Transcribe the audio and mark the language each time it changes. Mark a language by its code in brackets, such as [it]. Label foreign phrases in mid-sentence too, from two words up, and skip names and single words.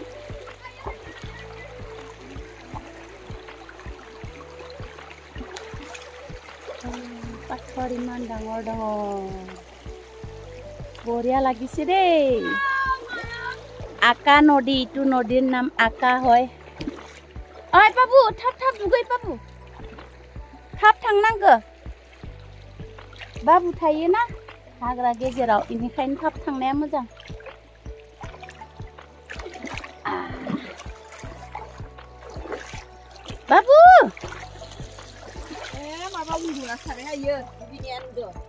[as] পাথৰ ইমান ডাঙৰ ডাঙৰ বঢ়িয়া লাগিছে দেই আকা নদী ইটো নদীৰ নাম আকা হয় [brx] ओइ बाबु थाब थाब दुगै बाबु थाब थांनांगो बाबु थायोना हाग्रा गेजेराव इनिखायनो थाब थांनाया मोजां बाबु माबा उन्दुना थाबाय हायो दुगैनायानो